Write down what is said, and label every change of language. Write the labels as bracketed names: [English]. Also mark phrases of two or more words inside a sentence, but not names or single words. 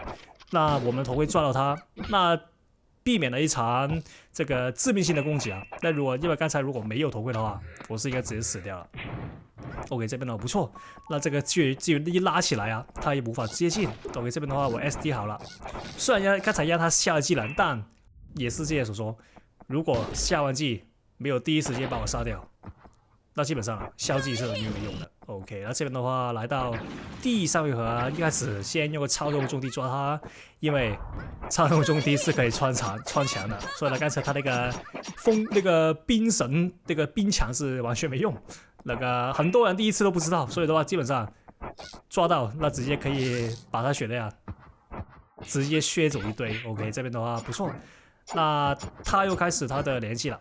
[Chinese] 那我們頭盔抓到他，那避免了一場這個致命性的攻擊啊。那因為剛才如果沒有頭盔的話，我是應該直接死掉了。OK， 這邊的不錯。那這個至於一拉起來他也無法接近。OK， 這邊的話我 SD 好了。雖然剛才讓他下了技能，但也是之前所說，如果下完技沒有第一時間把我殺掉， 那基本上消技是沒有用的。OK， 那這邊的話來到第 3回合，一開始先用個超動重地抓他，因為超動重地是可以穿牆的，所以呢剛才他那個冰神那個冰牆是完全沒用，那個很多人第一次都不知道，所以的話基本上抓到那直接可以把他血量直接削走一堆。OK， 這邊的話不錯，那他又開始他的連擊了。